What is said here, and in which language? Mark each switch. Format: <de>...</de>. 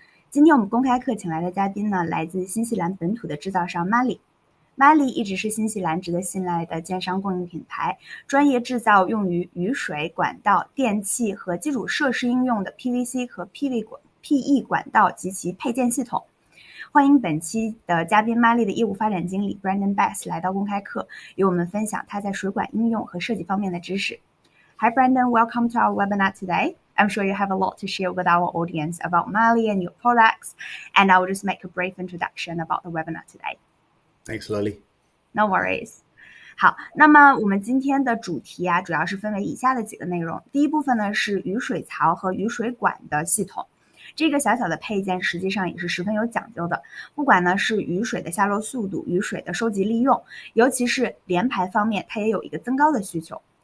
<zh>今天我们公开课请来的嘉宾呢，来自新西兰本土的制造商 Marley。Marley 一直是新西兰值得信赖的建商供应品牌，专业制造用于雨水管道、电气和基础设施应用的 PVC 和 PE 管道及其配件系统。欢迎本期的嘉宾 Marley 的业务发展经理 Brandon Bass 来到公开课，与我们分享他在水管应用和设计方面的知识。</zh> <en>Hi Brandon, welcome to our webinar today. I'm sure you have a lot to share with our audience about Marley and your products, and I will just make a brief introduction about the webinar today. Thanks, Lily. No worries.</en> <zh>好，那么我们今天的主题主要是分为以下的几个内容。第一部分呢是雨水槽和雨水管的系统。这个小小的配件实际上也是十分有讲究的，不管呢是雨水的下落速度、雨水的收集利用，尤其是联排方面，它也有一个增高的需求。</zh>